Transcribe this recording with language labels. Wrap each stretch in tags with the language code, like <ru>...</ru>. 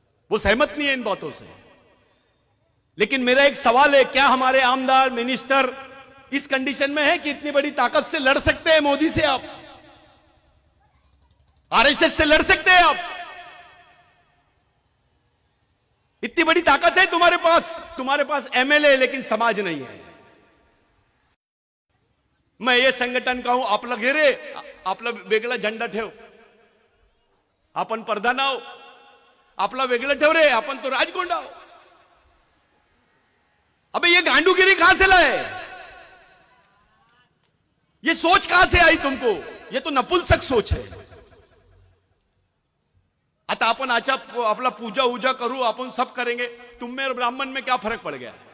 <hi>वो सहमत नहीं है इन बातों से, लेकिन मेरा एक सवाल है, क्या हमारे आमदार मिनिस्टर इस कंडीशन में है कि इतनी बड़ी ताकत से लड़ सकते हैं मोदी से? आप आरएसएस से लड़ सकते हैं? आप इतनी बड़ी ताकत है तुम्हारे पास एमएलए लेकिन समाज नहीं है। मैं ये संगठन का हूं,</hi> <mr>आपला घेरे, आपला वेगळा झंडा ठेव, आपण प्रधान आहो, आपला वेगळं ठेव रे, आपण तो राजगोंडा हो।</mr> <hi>अबे ये गांडूगिरी कहां से लाए? ये सोच कहां से आई तुमको? ये तो नपुंसक सोच है।</hi> <mr>आता आपण आपला पूजा उजा करू,</mr> <hi>आपण सब करेंगे, तुम में और ब्राह्मण में क्या फर्क पड़ गया?</hi>